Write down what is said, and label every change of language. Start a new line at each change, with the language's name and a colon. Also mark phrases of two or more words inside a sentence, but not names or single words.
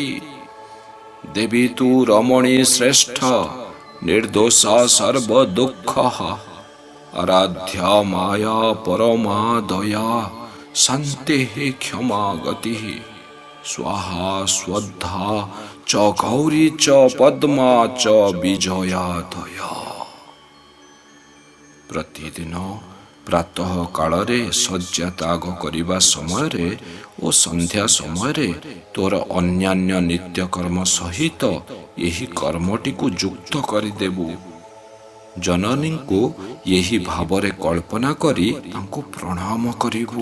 Sanskrit: ଦେବୀ ତୁ ରମଣୀ ଶ୍ରେଷ୍ଠ, ନିର୍ଦୋଷା ସର୍ବ ଦୁଃଖ, ଆରାଧ୍ୟା ମାୟା ପରମା ଦୟା, ଶାନ୍ତି କ୍ଷମା ଗତି, ସ୍ୱାହା ସ୍ୱଧା च गौरी च पद्मा च विजया दया।
Odia: ପ୍ରତିଦିନ ପ୍ରାତଃ କାଳରେ ଶଯ୍ୟା ତ୍ୟାଗ କରିବା ସମୟରେ ଓ ସନ୍ଧ୍ୟା ସମୟରେ ତୋର ଅନ୍ୟାନ୍ୟ ନିତ୍ୟକର୍ମ ସହିତ ଏହି କର୍ମଟିକୁ ଯୁକ୍ତ କରିଦେବୁ। ଜନନୀଙ୍କୁ ଏହି ଭାବରେ କଳ୍ପନା କରି ତାଙ୍କୁ ପ୍ରଣାମ କରିବୁ।